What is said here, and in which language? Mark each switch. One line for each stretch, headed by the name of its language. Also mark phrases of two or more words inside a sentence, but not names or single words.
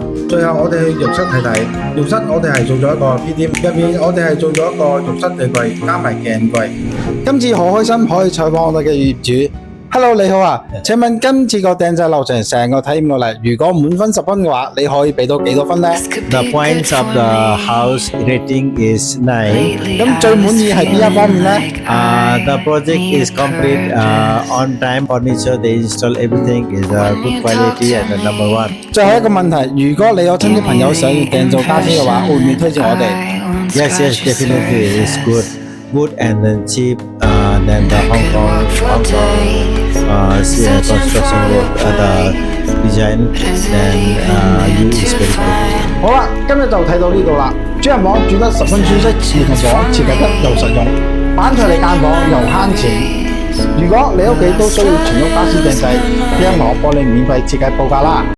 Cantonese: 最後我哋去浴室睇睇，浴室我哋係做咗一個 P.D.M， 入面我哋係做咗一個浴室地櫃加埋鏡櫃。今次好開心可以採訪我哋嘅業主。Hello， 你好啊，請問今次個訂製流程成個體驗落嚟，如果滿分10分嘅話，你可以俾到幾多分呢？
English: The points of the house rating is 9.
Cantonese: 咁最滿意係邊一方面呢？
English: The project is complete on time. Furniture they install everything is good quality and the number one.
Cantonese: 最後一個問題，如果你有親戚朋友想要訂做家私嘅話，會唔會推薦我哋？
English: Yes, definitely it's good and then cheap than the Hong Kong construction work, the design then you is very good.
Cantonese: 好啦，今日就睇到呢度啦。主人房住得十分舒適，兒童房設計得又實用，板材嚟間房又慳錢。如果你屋企都需要全屋家私訂製，PM我幫你免費設計報價啦。